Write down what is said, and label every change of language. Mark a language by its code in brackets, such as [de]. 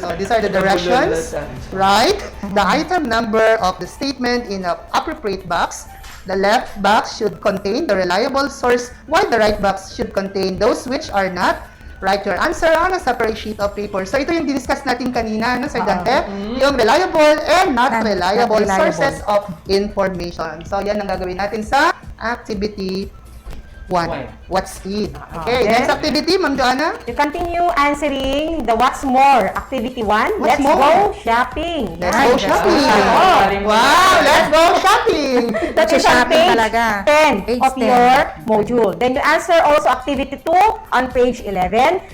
[en] So these are the directions, right? The item number of the statement in an appropriate box. The left box should contain the reliable source, while the right box should contain those which are not. Write your answer on a separate sheet of paper. [tl] So ito yung discuss natin kanina, [en] Sir Dante, yung reliable and not reliable sources of information. [tl] So yan ang gagawin natin sa activity 1. [en] What's in? Okay, next activity, Ma'am Joanna. You continue answering the what's more. Activity 1, let's go shopping. Let's go shopping. Wow, let's go shopping. That is on page 10 of your module. Then you answer also activity 2 on page 11.